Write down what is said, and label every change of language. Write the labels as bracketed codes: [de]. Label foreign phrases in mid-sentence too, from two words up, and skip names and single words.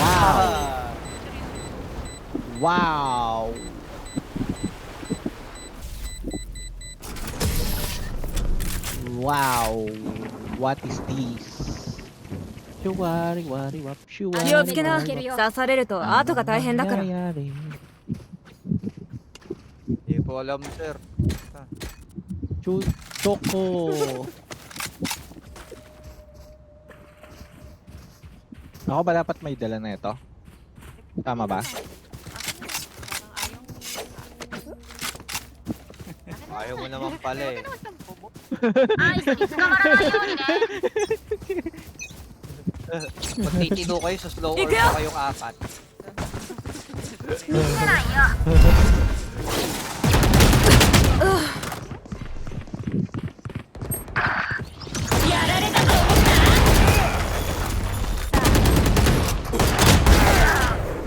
[en] Wow! Wow. What is this? Shuwari, wari, wap, [ja] 気 shuwari, をつけな wari, wap. 刺されると後が大変だから [tl] Nangyayari. Hindi ko alam, sir. Choco. Ako ba dapat may dala na ito? Tama ba? Ayaw mo naman pala eh. [ja] アイスに捕まらないようにね [tl] Magtitino kayo sa slow or Ikaw! pa kayong apat. [ja] 見せないよやられたと思った